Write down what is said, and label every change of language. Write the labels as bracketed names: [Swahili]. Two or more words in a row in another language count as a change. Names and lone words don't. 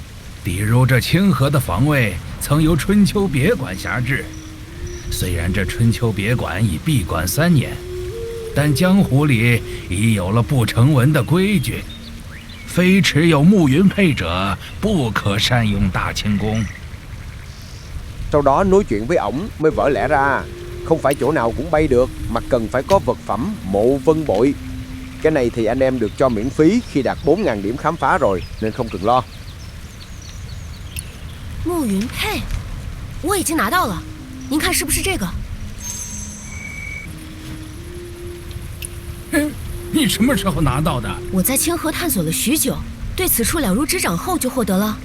[Chinese] 比如这清河的防卫曾由春秋别馆辖制，虽然这春秋别馆已闭馆3年，但江湖里已有了不成文的规矩，非持有暮云佩者不可善用大轻功。 [Vietnamese] Sau đó nói chuyện với ổng mới vỡ lẽ ra, không phải chỗ nào cũng bay được mà cần phải có vật phẩm mộ vân bội. Cái này thì anh em được cho miễn phí khi đạt 4.000 điểm khám phá rồi, nên không cần lo. [Chinese] 暮云佩，我已经拿到了，您看是不是这个？你什么时候拿到的？我在清河探索了许久，对此处了如指掌后就获得了。